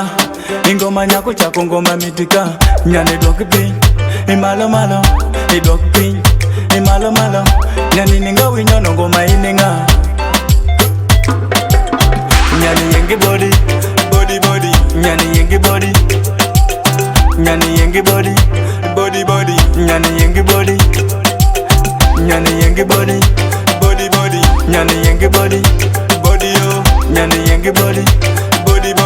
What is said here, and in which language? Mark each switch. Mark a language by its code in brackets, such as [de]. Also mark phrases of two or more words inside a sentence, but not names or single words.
[luo] Ingoma nyako chako ngoma mitika. Nyane dwoke pi Imalo malo Idwoke pi Imalo malo. Nyane ninga winyono ngoma ininga. Nyane yengi [en] body, body body. [luo] Nyane yengi body, nyane yengi [en] body, body body. [luo] Nyane yengi body, nyane yengi [en] body, body body. [luo] Nyane yengi [en] body, body [luo] yo. Nyane yengi [en] body, body body.